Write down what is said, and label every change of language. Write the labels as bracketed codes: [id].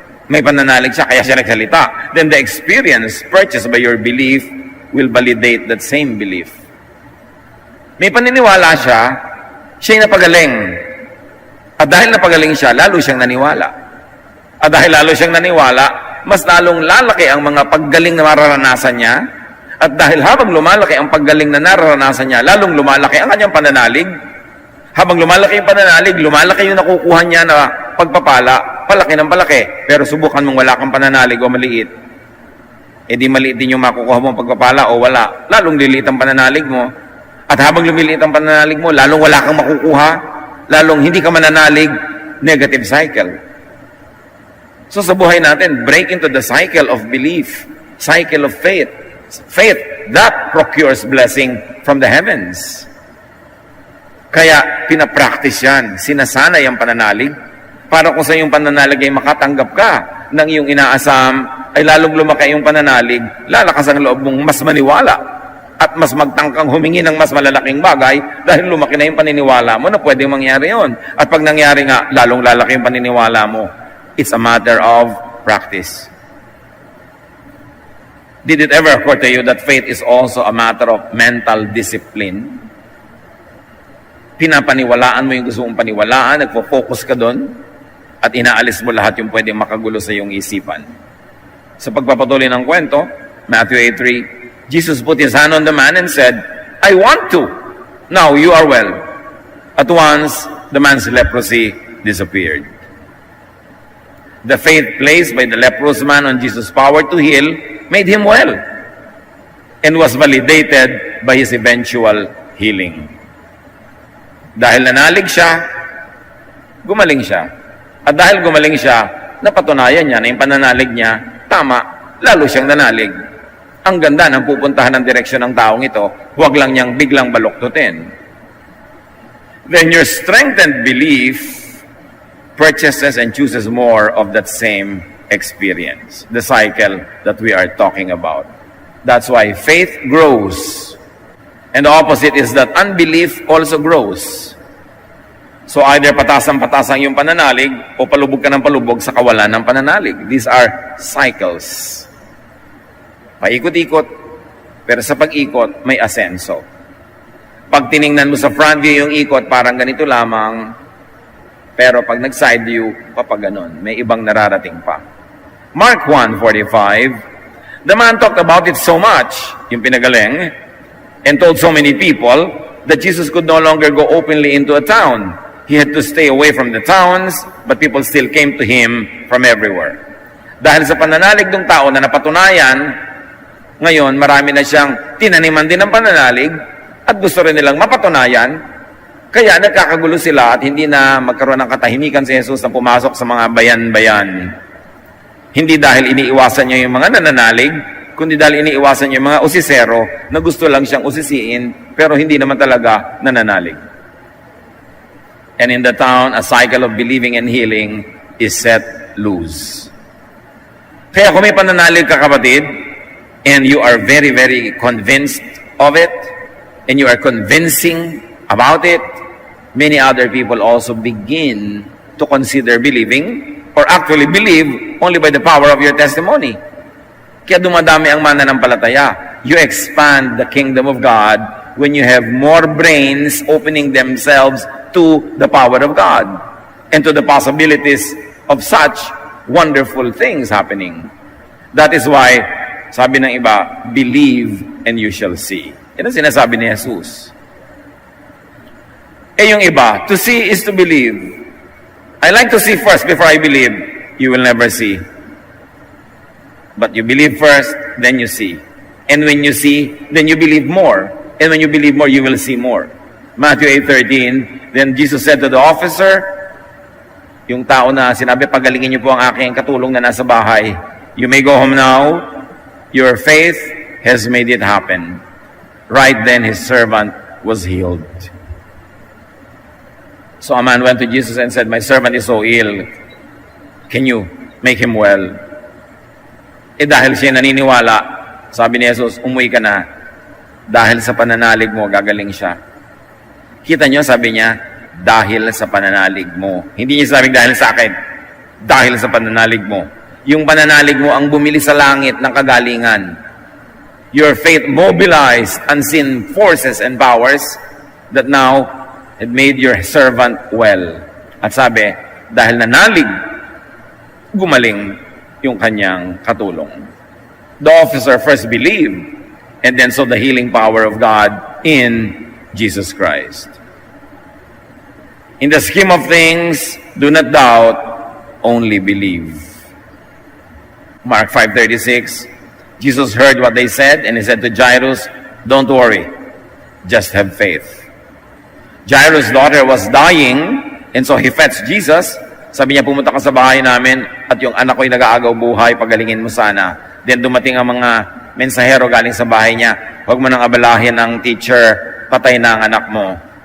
[tl] May pananalig siya, kaya siya nagsalita. [en] Then the experience purchased by your belief will validate that same belief. [tl] May paniniwala siya, siya'y napagaling. At dahil napagaling siya, lalo siyang naniwala. At dahil lalo siyang naniwala, mas lalong lalaki ang mga paggaling na mararanasan niya. At dahil habang lumalaki ang paggaling na nararanasan niya, lalong lumalaki ang kanyang pananalig. Habang lumalaki yung pananalig, lumalaki yung nakukuha niya na pagpapala, palaki ng palaki. Pero subukan mong wala kang pananalig o maliit. E di maliit din yung makukuha mong pagpapala o wala. Lalong liliit ang pananalig mo. At habang lumiliit ang pananalig mo, lalong wala kang makukuha. Lalong hindi ka mananalig, negative cycle. [en] So [tl] sa buhay natin, [en] break into the cycle of belief, cycle of faith. Faith, that procures blessing from the heavens. [tl] Kaya pinapractice yan, sinasanay ang pananalig, para kung sa iyong pananalig ay makatanggap ka ng iyong inaasam, ay lalong lumaki yung pananalig, lalakas ang loob mong mas maniwala at mas magtangkang humingi ng mas malalaking bagay dahil lumaki na yung paniniwala mo na pwedeng mangyari yon. At pag nangyari nga, lalong lalaki yung paniniwala mo. [en] It's a matter of practice. Did it ever occur to you that faith is also a matter of mental discipline? [tl] Pinapaniwalaan mo yung gusto mong paniwalaan, nagpo-focus ka doon, at inaalis mo lahat yung pwedeng makagulo sa iyong isipan. Sa pagpapatuloy ng kwento, [en] Matthew 8:3, Jesus put his hand on the man and said, "I want to. Now you are well." At once, the man's leprosy disappeared. The faith placed by the leprous man on Jesus' power to heal made him well and was validated by his eventual healing. [tl] Dahil nanalig siya, gumaling siya. At dahil gumaling siya, napatunayan niya na yung pananalig niya, tama, lalo siyang nanalig. Ang ganda ng pupuntahan ng direksyon ng taong ito, huwag lang niyang biglang baluktutin. [en] Then your strengthened belief purchases and chooses more of that same experience, the cycle that we are talking about. That's why faith grows. And the opposite is that unbelief also grows. So either [tl] patasang-patasang yung pananalig o palubog ka ng palubog sa kawalan ng pananalig. [en] These are cycles. [tl] Paikot-ikot, pero sa pag-ikot, may asenso. Pag tiningnan mo sa front view yung ikot, parang ganito lamang, pero pag nag-side view, papaganon. May ibang nararating pa. [en] Mark 1:45, the man talked about it so much, [tl] yung pinagaling, [en] and told so many people that Jesus could no longer go openly into a town. He had to stay away from the towns, but people still came to him from everywhere. [tl] Dahil sa pananalig ng tao na napatunayan, ngayon marami na siyang tinaniman din ng pananalig at gusto rin nilang mapatunayan, kaya nagkakagulo sila at hindi na magkaroon ng katahimikan si Jesus na pumasok sa mga bayan-bayan. Hindi dahil iniiwasan niya yung mga nananalig, kundi dahil iniiwasan niya yung mga usisero na gusto lang siyang usisiin, pero hindi naman talaga nananalig. [en] And in the town, a cycle of believing and healing is set loose. [tl] Kaya kung may pananalig ka, kapatid, [en] and you are very, very convinced of it, and you are convincing about it, many other people also begin to consider believing or actually believe only by the power of your testimony. [tl] Kaya dumadami ang mananampalataya. [en] You expand the kingdom of God when you have more brains opening themselves to the power of God and to the possibilities of such wonderful things happening. That is why, [tl] sabi ng iba, [en] believe and you shall see. [tl] Yan ang sinasabi ni Jesus. [en] Yung iba, to see is to believe. I like to see first before I believe. You will never see. But you believe first, then you see. And when you see, then you believe more. And when you believe more, you will see more. [tl] Matthew 8:13, [en] then Jesus said to the officer, [tl] yung tao na sinabi, pagalingin niyo po ang aking katulong na nasa bahay. [en] You may go home now. Your faith has made it happen. Right then, his servant was healed. So a man went to Jesus and said, my servant is so ill. Can you make him well? [tl] Dahil siya naniniwala, sabi ni Jesus, umuwi ka na. Dahil sa pananalig mo, gagaling siya. Kita nyo, sabi niya, dahil sa pananalig mo. Hindi niya sabing dahil sa akin. Dahil sa pananalig mo. Yung pananalig mo ang bumili sa langit ng kagalingan. [en] Your faith mobilized unseen forces and powers that now had made your servant well. [tl] At sabi, dahil nanalig, gumaling yung kanyang katulong. [en] The officer first believed, and then saw the healing power of God in Jesus Christ. In the scheme of things, do not doubt, only believe. Mark 5:36, Jesus heard what they said, and he said to Jairus, don't worry, just have faith. Jairus' daughter was dying, and so he fetched Jesus. [tl] Sabi niya, pumunta ka sa bahay namin, at yung anak ko'y nag-aagaw buhay, pagalingin mo sana. Then dumating ang mga mensahero galing sa bahay niya, huwag mo nang abalahin ang teacher, patay na ang anak mo.